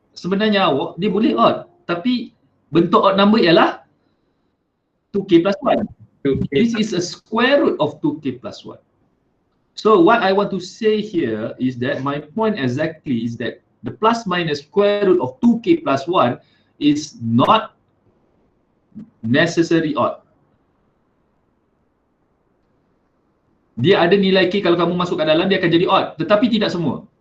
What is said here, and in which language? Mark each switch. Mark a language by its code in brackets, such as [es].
[ms] Sebenarnya dia boleh odd. Tapi bentuk odd number ialah 2k plus 1. [en] 2K. This is a square root of 2k plus 1. So what I want to say here is that my point exactly is that the plus minus square root of 2k plus 1 is not necessary odd. [ms] Dia ada nilai k kalau kamu masuk ke dalam dia akan jadi odd, tetapi tidak semua.